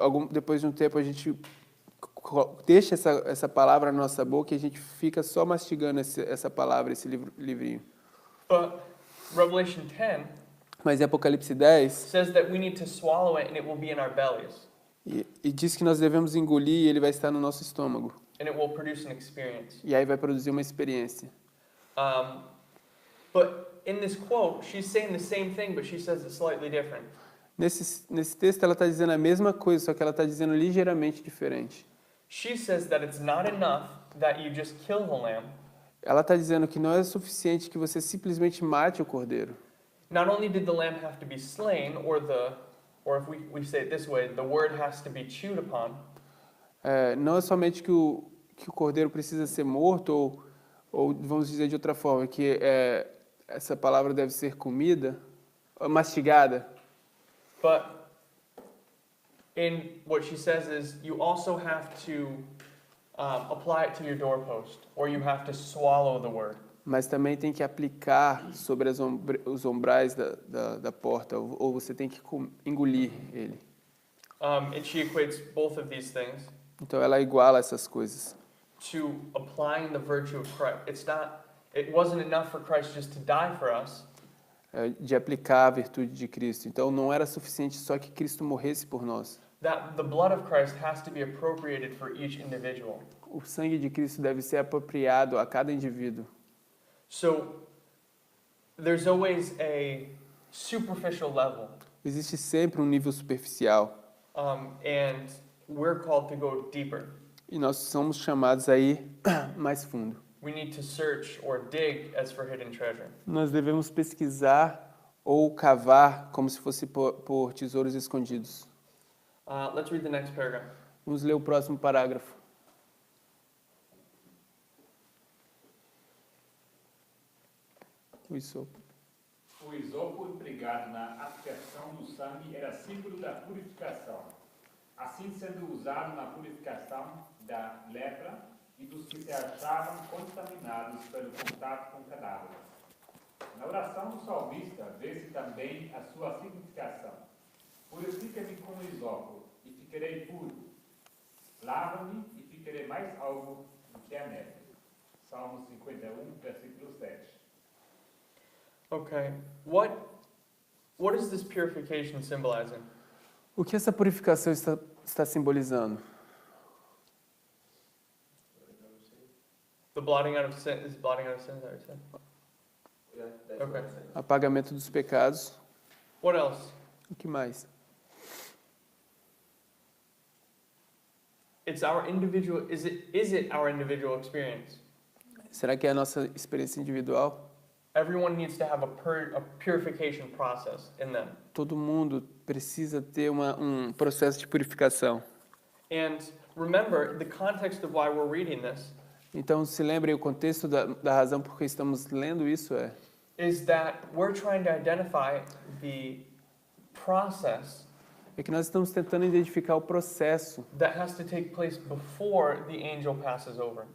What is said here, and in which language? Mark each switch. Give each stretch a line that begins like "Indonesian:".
Portuguese: Depois de um tempo a gente deixa essa palavra na nossa boca e a gente fica só mastigando essa palavra, esse livrinho.
English: But Revelation 10
Portuguese: Mas em Apocalipse 10
English: says that we need to swallow it and it will be in our bellies.
Portuguese: E diz que nós devemos engolir e ele vai estar no nosso estômago.
English: And it will produce an experience.
Portuguese: E aí vai produzir uma experiência.
English: But in this quote, she's saying the same thing, but she says it slightly different.
Portuguese: Nesse texto ela está dizendo a mesma coisa, só que ela está dizendo ligeiramente diferente.
English: She says that it's not enough that you just kill the lamb.
Portuguese: Ela está dizendo que não é suficiente que você simplesmente mate o cordeiro.
English: Not only did the lamb have to be slain, or if we say it this way, the word has to be chewed upon.
Portuguese: Não é somente que o cordeiro precisa ser morto, ou vamos dizer de outra forma, que essa palavra deve ser comida, mastigada.
English: But in what she says is, you also have to apply it to your doorpost, or you have to swallow the word.
Portuguese: Mas também tem que aplicar sobre os umbrais da porta, ou você tem que engolir ele.
English: And she equates both of these things.
Portuguese: Então ela iguala essas coisas.
English: To applying the virtue of Christ. It wasn't enough for Christ just to die for us.
Portuguese: De aplicar a virtude de Cristo. Então não era suficiente só que Cristo morresse por nós.
English: That the blood of Christ has to be appropriated for each individual.
Portuguese: O sangue de Cristo deve ser apropriado a cada indivíduo.
English: So there's always a superficial level.
Portuguese: Existe sempre um nível superficial.
English: And we're called to go deeper.
Portuguese: E nós somos chamados a ir mais fundo.
English: We need to search or dig as for hidden treasure.
Portuguese: Nós devemos pesquisar ou cavar como se fosse por tesouros escondidos.
English: Let's read the next paragraph.
Portuguese: Vamos ler o próximo parágrafo. O isopo. O isopo empregado na aplicação do sangue era símbolo da purificação, assim sendo usado na purificação da lepra e dos que se achavam contaminados pelo contato com cadáveres. Na oração do salmista vê-se também a sua significação. Purifica-me com o isopo e ficarei puro. Lava-me e ficarei mais alvo do que a neve. Salmo 51, versículo 7.
English: Okay. What is this purification symbolizing? O que essa purificação está simbolizando? The blotting out of sin is blotting out of sin, is that what you said? Yeah, that's Okay. what I'm saying.
Portuguese: Apagamento dos pecados.
English: What else?
Portuguese: O que mais?
English: It's our individual, is it our individual experience?
Portuguese: Será que é a nossa experiência individual?
English: Everyone needs to have a purification process in them.
Portuguese: Todo mundo precisa ter um processo de purificação.
English: And remember, the context of why we're reading this
Portuguese: Então, se lembrem, o contexto da razão por que estamos lendo isso
English: is that we're trying to identify the process
Portuguese: é que nós estamos tentando identificar o processo
English: that has to take place before the angel passes over